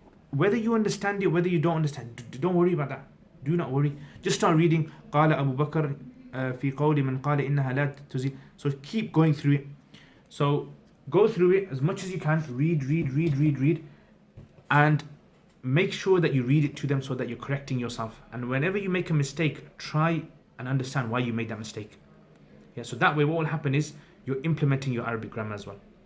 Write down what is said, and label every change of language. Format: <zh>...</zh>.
<en>Whether you understand it, whether you don't understand, don't worry about that. Do not worry. Just start reading.</en> <ar>قال أبو بكر في قول من قال إنها لا تزيل.</ar> <en>So keep going through it. So go through it as much as you can. Read. And make sure that you read it to them so that you're correcting yourself. And whenever you make a mistake, try and understand why you made that mistake. Yeah, so that way what will happen is you're implementing your Arabic grammar as well.</en>